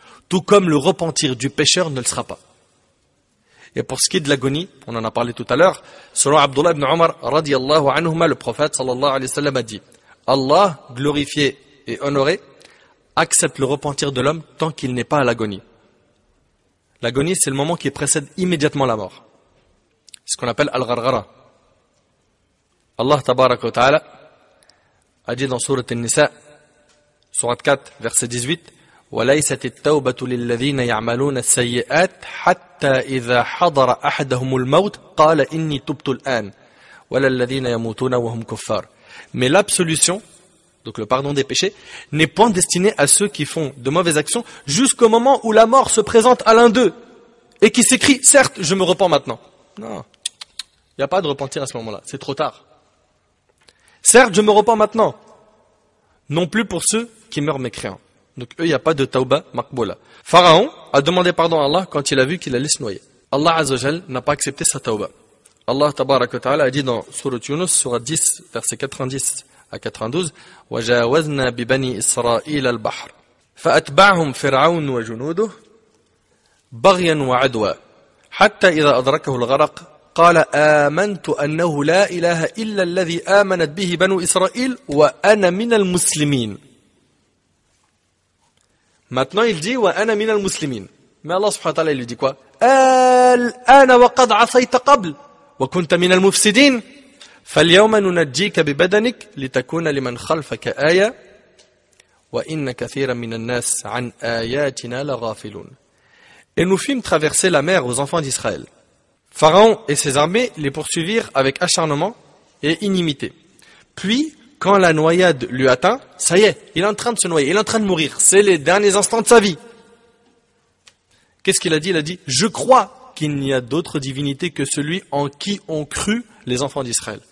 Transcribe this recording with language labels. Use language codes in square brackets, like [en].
[fr] Tout comme le repentir du pécheur ne le sera pas. Et pour ce qui est de l'agonie, on en a parlé tout à l'heure, selon Abdullah ibn Umar, radiyallahu anhuma, le prophète sallallahu alayhi wa sallam a dit, Allah, glorifié et honoré, accepte le repentir de l'homme tant qu'il n'est pas à l'agonie. L'agonie, c'est le moment qui précède immédiatement la mort. C'est ce qu'on appelle al-gharghara. Allah tabaraka wa ta'ala a dit dans sourate An-Nisa, sourate 4, verset 18, [ar] وَلَيْسَتِ التَّوْبَةُ لِلَّذِينَ يَعْمَلُونَ السَّيِّئَاتِ حَتَّى إِذَا حَضَرَ أَحَدَهُمُ الْمَوْتِ قَالَ إِنِّي تُبْتُ الْآنِ وَلَا الَّذِينَ يَمُوتُونَ وَهُمْ كُفَّارٌ. [fr] Mais l'absolution, donc le pardon des péchés, n'est pas destiné à ceux qui font de mauvaises actions jusqu'au moment où la mort se présente à l'un d'eux et qui s'écrie, certes, je me repens maintenant. Non, il n'y a pas de repentir à ce moment-là, c'est trop tard. Certes, je me repens maintenant. Non plus pour ceux qui meurent mécréants. Donc eux, il n'y a pas de tauba maqboula. Pharaon a demandé pardon à Allah quand il a vu qu'il allait se noyer. Allah Azza wa Jal n'a pas accepté sa tauba. Allah Tabarak wa Ta'ala a dit dans Surat Yunus, Surat 10, versets 90 à 92, [ar] وَجَاوَزْنَا بِبَنِي إِسْرَائِيلَ الْبَحْرَ فَأَتْبَعْهُمْ فِرْعَوْنُ وَجُنُودُهُ بَغْيًا وَعَدْوًا حَتَّى إِذَا أَدْرَكَهُ الْغَرَقُ قال آمنت أنه لا إله إلا الذي آمنت به بنو إسرائيل وأنا من المسلمين. [fr] Maintenant il dit [ar] وأنا من المسلمين. [fr] Mais Allah subhanahu wa ta'ala il lui dit quoi? [ar] الآن وقد عصيت قبل وكنت من المفسدين فاليوم ننجيك ببدنك لتكون لمن خلفك آية وإن كثيرا من الناس عن آياتنا لغافلون. [fr] Et nous fîmes traverser la mer aux enfants d'Israël. Pharaon et ses armées les poursuivirent avec acharnement et inimité. Puis, quand la noyade lui atteint, ça y est, il est en train de se noyer, il est en train de mourir. C'est les derniers instants de sa vie. Qu'est-ce qu'il a dit? Il a dit, je crois qu'il n'y a d'autre divinité que celui en qui ont cru les enfants d'Israël.